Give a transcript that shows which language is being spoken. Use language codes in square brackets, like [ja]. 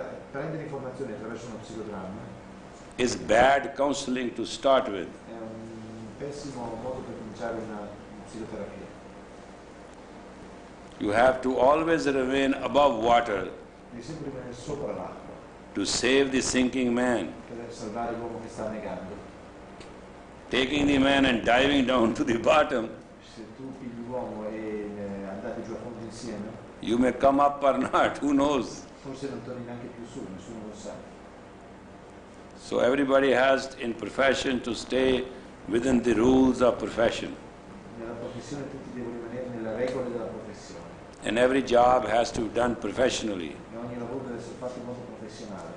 [it] Prendere informazioni attraverso uno psicodramma [en] is bad counseling to start with. [it] è un pessimo modo per cominciare una psicoterapia. [en] You have to always remain above water [it] Devi sempre rimanere sopra l'acqua [en] to save the sinking man. [it] per salvare l'uomo che sta annegando. [en] Taking the man and diving down to the bottom, [it] Se tu pigli l'uomo e andate giù a fondo insieme, [en] you may come up or not, who knows? [it] forse non torni neanche più su, nessuno lo sa. [en] So everybody has in profession to stay within the rules of profession. [it] Nella professione tutti devono rimanere nelle regole della professione [en] And every job has to be done professionally. [it] e ogni lavoro deve essere fatto in modo professionale.